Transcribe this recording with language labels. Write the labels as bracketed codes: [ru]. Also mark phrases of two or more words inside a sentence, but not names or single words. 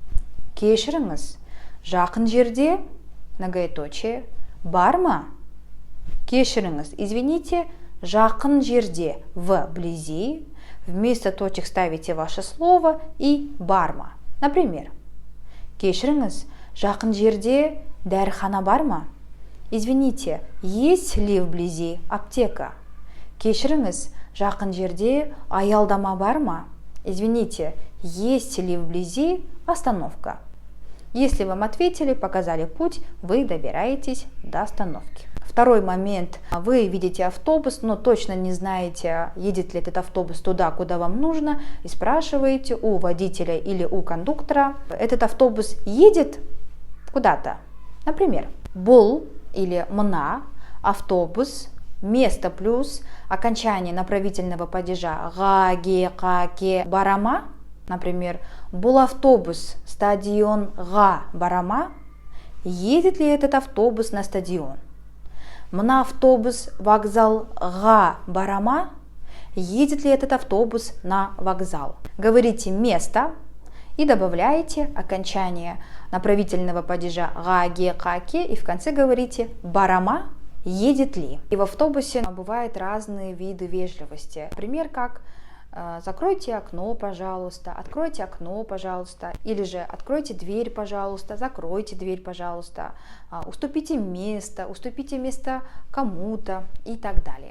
[kk] Кешіріңіз, жақын жерде, многоточие, бар ма? Кешіріңіз, извините, жақын жерде, [ru] вблизи, вместо точек ставите ваше слово и [kk] бар ма. Например, кешіріңіз, жақын жерде дәріхана бар ма? [ru] Извините, есть ли вблизи аптека? [kk] Кешіріңіз, жақын жерде аялдама бар ма? [ru] Извините, есть ли вблизи остановка? Если вам ответили, показали путь, вы добираетесь до остановки. Второй момент. Вы видите автобус, но точно не знаете, едет ли этот автобус туда, куда вам нужно, и спрашиваете у водителя или у кондуктора: этот автобус едет куда-то? Например, [kk] бұл или мына, автобус, [ru] место плюс, окончание направительного падежа [kk] ға, ге, қа, ке, барама. Например, бұл автобус стадионға барама. [ru] Едет ли этот автобус на стадион? [kk] Мына автобус вокзалға барама. [ru] Едет ли этот автобус на вокзал? Говорите место и добавляете окончание направительного падежа [kk] ға, ге, қа, ке, [ru] и в конце говорите барама, едет ли. И в автобусе бывают разные виды вежливости. Например, как закройте окно, пожалуйста, откройте окно, пожалуйста, или же откройте дверь, пожалуйста, закройте дверь, пожалуйста, уступите место кому-то и так далее.